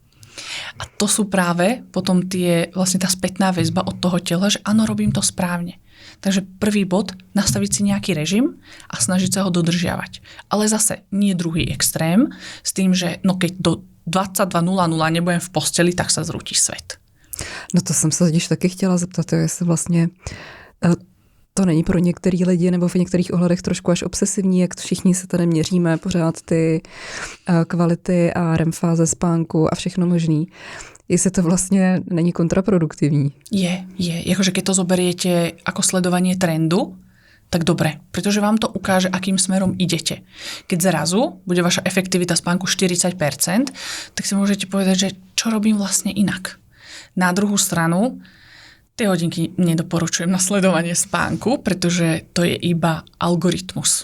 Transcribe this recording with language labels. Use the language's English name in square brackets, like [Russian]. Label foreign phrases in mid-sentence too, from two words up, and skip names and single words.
[Slovak] A to sú práve potom vlastne tá spätná väzba od toho tela, že áno, robím to správne. Takže prvý bod, nastaviť si nejaký režim a snažiť sa ho dodržiavať. Ale zase nie druhý extrém s tým, že keď do 22:00 nebudem v posteli, tak sa zrúti svet. [Czech] No to jsem se totiž taky chtěla zeptat, jestli vlastně to není pro některý lidi nebo v některých ohledech trošku až obsesivní, jak všichni se tady měříme pořád ty kvality a REM fáze spánku a všechno možný. Jestli to vlastně není kontraproduktivní. [Slovak] Je. Jakože keď to zoberiete ako sledovanie trendu, tak dobre, pretože vám to ukáže, akým smerom idete. Keď zrazu bude vaša efektivita spánku 40%, tak si môžete povedať, že čo robím vlastne inak. Na druhú stranu, tie hodinky nedoporučujem na sledovanie spánku, pretože to je iba algoritmus.